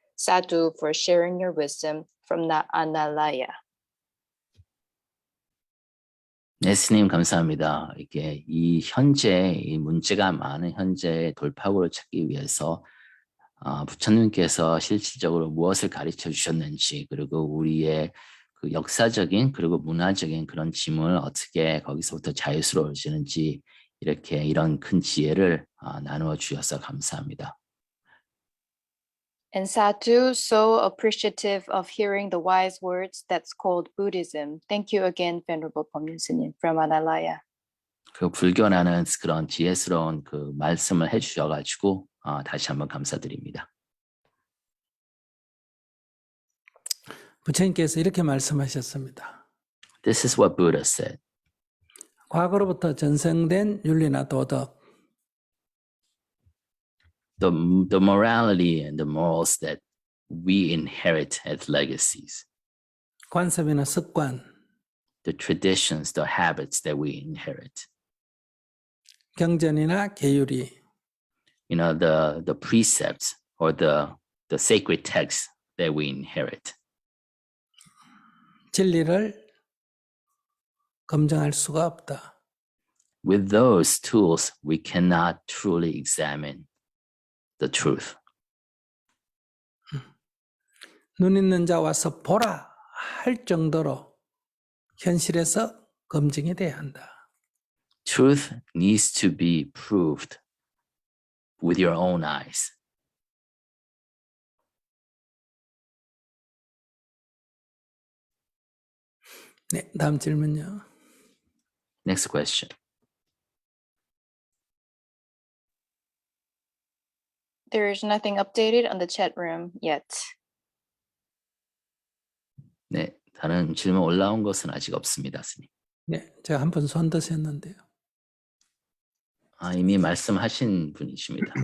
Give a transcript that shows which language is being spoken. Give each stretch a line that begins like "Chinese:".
English: Sadhu for sharing your wisdom from Analaya.
Korean: 네, 스님 감사합니다. 이게 이 현재 이 문제가 많은 현재 돌파구를 찾기 위해서 부처님께서 실질적으로 무엇을 가르쳐 주셨는지 그리고 우리의 그 역사적인 그리고 문화적인 그런 지문을 어떻게 거기서부터 자유스러워지는지 이렇게 이런 큰 지혜를 나누어 주셔서 감사합니다.
English: And Sadhu, so appreciative of hearing the wise words that's called Buddhism. Thank you again, Venerable Pomyin Sunim from Analaya.
Korean: 그 불교라는 그런 지혜스러운 그 말씀을 해주셔가지고 다시 한번 감사드립니다. 부처님께서 이렇게 말씀하셨습니다.
English: This is what Buddha said.
Korean: 과거로부터 전생된 윤리나 도덕,
English: The morality and the morals that we inherit as legacies,
Korean: 관습이나 습관,
English: the traditions, the habits that we inherit,
Korean: 경전이나 계율이,
English: the precepts or the sacred texts that we inherit.
Korean: 진리를 검증할 수가 없다.
English: With those tools, we cannot truly examine the truth.
Korean: 눈 있는 자 와서 보라 할 정도로 현실에서 검증이 돼야 한다.
English: Truth needs to be proved with your own eyes.
Korean: 네, 다음 질문요.
English: Next question. There is nothing updated on the chat room yet.
Korean: 네, 다른 질문 올라온 것은 아직 없습니다, 스님. 네, 제가 한 번 손 드셨는데요. 이미 말씀하신 분이십니다.